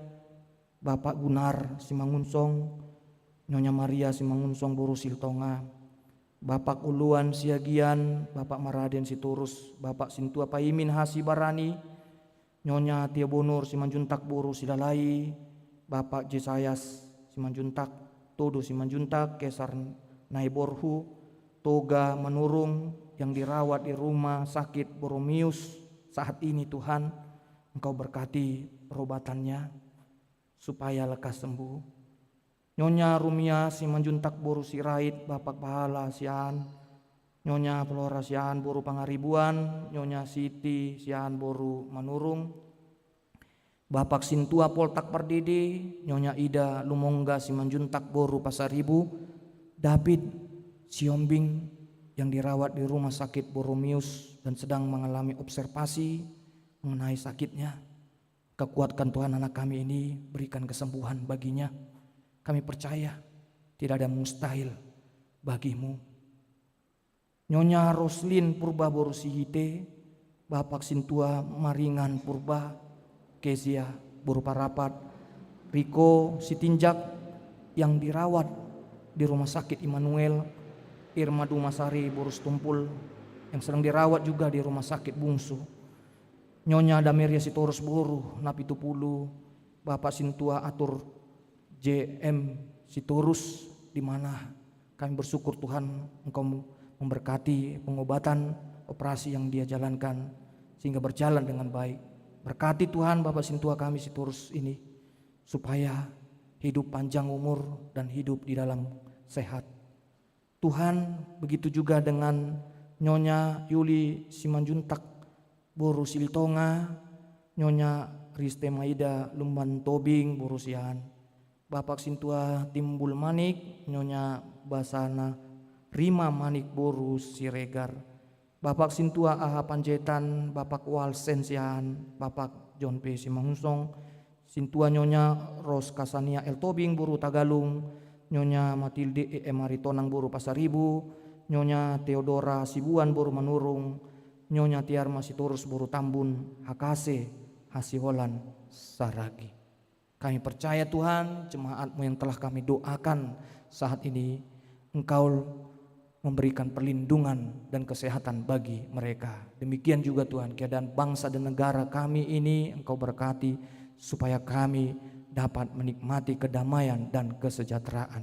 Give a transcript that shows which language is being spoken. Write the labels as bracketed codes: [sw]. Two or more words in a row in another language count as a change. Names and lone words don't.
[id] Bapak Gunar Simangunsong, Nyonya Maria Simangunsong Boru Siltonga, Bapak Uluan Siagian, Bapak Maraden Siturus, Bapak Sintua Paimin Hasibarani, Nyonya Tia Bonur Simanjuntak Boru Silalai, Bapak Jesayas Simanjuntak, Todo Simanjuntak, Kesar Naiborhu, Toga Menurung yang dirawat di rumah sakit Boromius saat ini. Tuhan, Engkau berkati perobatannya supaya lekas sembuh. Nyonya Rumia Simanjuntak Boru Sirait, Bapak Pahala Sian, Nyonya Flora Sian Boru Pangaribuan, Nyonya Siti Sian Boru Manurung, Bapak Sintua Poltak Pardede, Nyonya Ida Lumongga Simanjuntak Boru Pasaribu, David Siombing yang dirawat di rumah sakit Boromius dan sedang mengalami observasi mengenai sakitnya. Kekuatkan Tuhan anak kami ini, berikan kesembuhan baginya. Kami percaya tidak ada mustahil bagimu. Nyonya Roslin Purba Boru Sihite, Bapak Sintua Maringan Purba, Kezia Boru Parapat, Riko Sitinjak yang dirawat di rumah sakit Immanuel, Irma Dumasari Boru Stumpul yang sedang dirawat juga di rumah sakit Bungsu, Nyonya Dameria Sitorus Boru Napitupulu, Bapak Sintua Atur JM Sitorus, di mana kami bersyukur Tuhan Engkau memberkati pengobatan operasi yang dia jalankan sehingga berjalan dengan baik. Berkati Tuhan Bapak Sintua kami Sitorus ini supaya hidup panjang umur dan hidup di dalam sehat. Tuhan, begitu juga dengan Nyonya Yuli Simanjuntak Boru Silitonga, Nyonya Riste Maida Lumban Tobing Boru Sian, Bapak Sintua Timbul Manik, Nyonya Basana Rima Manik Boru Siregar, Bapak Sintua Aha Panjaitan, Bapak Walsen Sian, Bapak John P. Simangunsong, Sintua Nyonya Ros Kasania El Tobing Boru Tagalung, Nyonya Matilde E. Maritonang Boru Pasaribu, Nyonya Theodora Sibuan Boru Manurung, Nyonya tiar masih turus buru tambun hakase hasiholan saragi. Kami percaya Tuhan, jemaat-Mu yang telah kami doakan saat ini, Engkau memberikan perlindungan dan kesehatan bagi mereka. Demikian juga Tuhan, keadaan bangsa dan negara kami ini Engkau berkati, supaya kami dapat menikmati kedamaian dan kesejahteraan.